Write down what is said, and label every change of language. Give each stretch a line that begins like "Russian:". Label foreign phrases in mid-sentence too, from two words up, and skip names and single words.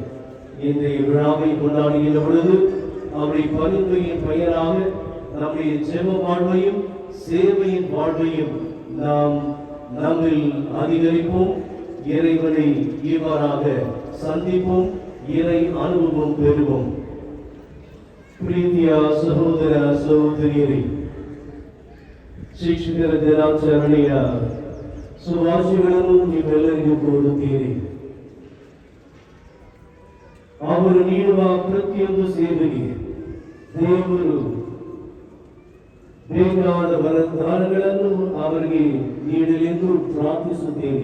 Tamil: இன்றைய விழாவை கொண்டாடுகின்ற பொழுது அவருடைய பரிந்துரையின் பெயராக நம்முடைய ஜெப வாழ்வையும் சேவையின் வாழ்வையும் நாம் நம்மில் அதிகரிப்போம். இறைவனை இவ்வாறாக சந்திப்போம், இறை அனுபவம் பெறுவோம்.
Kannada: ಪ್ರೀತಿಯ ಸಹೋದರ ಸಹೋದರಿಯರೇ, ಶಿಕ್ಷಕರ ದಿನಾಚರಣೆಯ ಶುಭಾಶಯಗಳನ್ನು ನೀವೆಲ್ಲರಿಗೂ ಕೋರುತ್ತೀರಿ. ಅವರು ನೀಡುವ ಪ್ರತಿಯೊಂದು ಸೇವೆಗೆ ದೇವರು ಬೇಕಾದ ವರದಾನಗಳನ್ನು ಅವರಿಗೆ ನೀಡಲೆಂದು ಪ್ರಾರ್ಥಿಸುತ್ತೇನೆ.